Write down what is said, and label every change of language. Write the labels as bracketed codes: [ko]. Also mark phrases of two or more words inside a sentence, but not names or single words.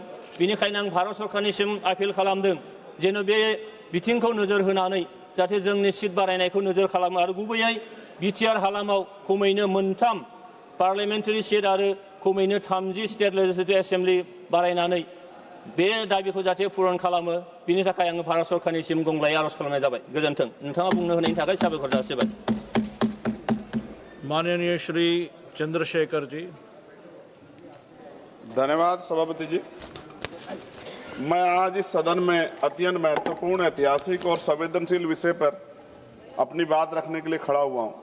[brx] बेनिखायनो आं भारत सरकारनिसिम आपिल खालामदों जेन' बे बिथिंखौ नोजोर होनानै जाहाथे जोंनि सिट बारायनायखौ नोजोर खालामो आरो गुबैयै बिटिआर हालामाव खमैनो मोनथाम [en] parliamentary seat [brx] आरो खमैनो 30 [en] state legislative assembly [brx] बारायनानै बे दाबिखौ जाहाथे पुरन खालामो बिनि थाखाय आङो भारत सरकारनिसिम गंग्लायै आर'ज खालामनाय जाबाय। गोजोन्थों। नोंथाङा बुंनो होनायनि थाखाय साबायखर जासिबाय। [hi] माननीय श्री चंद्रशेखर जी। धन्यवाद सभापति जी। मैं आज इस सदन में अत्यंत महत्वपूर्ण, ऐतिहासिक और संवेदनशील विषय पर अपनी बात रखने के लिए खड़ा हुआ हूँ।